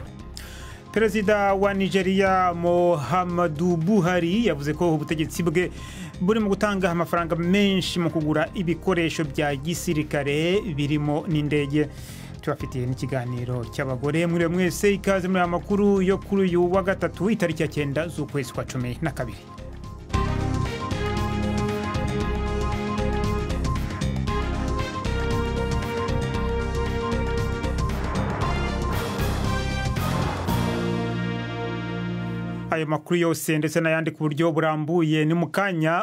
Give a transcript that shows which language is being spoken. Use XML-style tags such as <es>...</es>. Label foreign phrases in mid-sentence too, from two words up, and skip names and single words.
<rw>Perezida wa Nigeria Muhammadu Buhari yavuze ko ubutegetsi bwe buri mu gutanga amafaranga menshi mu kugura ibikoresho bya gisirikare birimo n'indege. Tubafitiye n'ikiganiro cy'abagore muri mwese, ikaze muri amakuru yo kuri uyu wa Gatatu itariki ya 9 z'ukwezi kwa 12. Ayo makuru yose ndetse n'ayandi ku buryo burambuye ni mukanya.</rw>